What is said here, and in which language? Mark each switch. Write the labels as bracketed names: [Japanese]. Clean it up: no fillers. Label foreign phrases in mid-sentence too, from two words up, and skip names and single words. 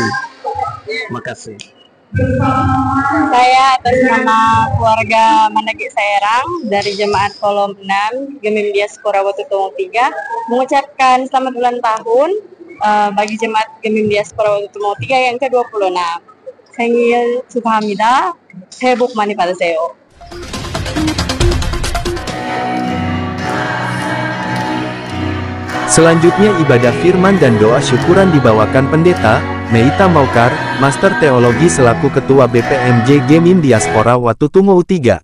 [Indonesian] Terima kasih. Saya atas nama keluarga Mandagi Serang dari Jemaat Kolom 6 Gemim Diaspora Watutumo 3 mengucapkan selamat ulang tahun bagi jemaat Gemim Diaspora Watutumo 3 yang ke-26. [Korean] 생일 축하합니다. 새해 복 많이 받으세요. [Indonesian] Selanjutnya ibadah firman dan doa syukuran dibawakan Pendeta Meita Maukar, Master Teologi selaku Ketua BPMJ Gemim Diaspora Watutumo 3.